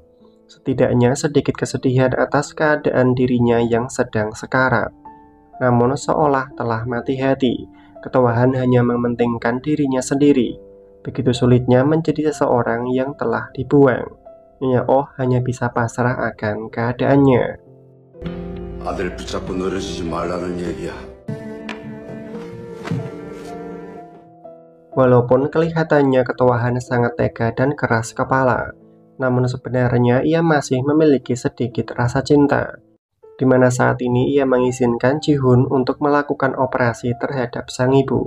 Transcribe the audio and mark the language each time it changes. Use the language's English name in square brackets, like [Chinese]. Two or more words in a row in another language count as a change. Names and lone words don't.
[Indonesian] Setidaknya sedikit kesedihan atas keadaan dirinya yang sedang sekarat. Namun seolah telah mati hati, Ketua Han hanya mementingkan dirinya sendiri. Begitu sulitnya menjadi seseorang yang telah dibuang. Nyonya Oh hanya bisa pasrah akan keadaannya. [Korean] 아들 붙잡고 늘어지지 말라는 얘기야. [Indonesian] Walaupun kelihatannya Ketua Han sangat tega dan keras kepala, namun sebenarnya ia masih memiliki sedikit rasa cinta. Di mana saat ini ia mengizinkan Ji-hun untuk melakukan operasi terhadap sang ibu.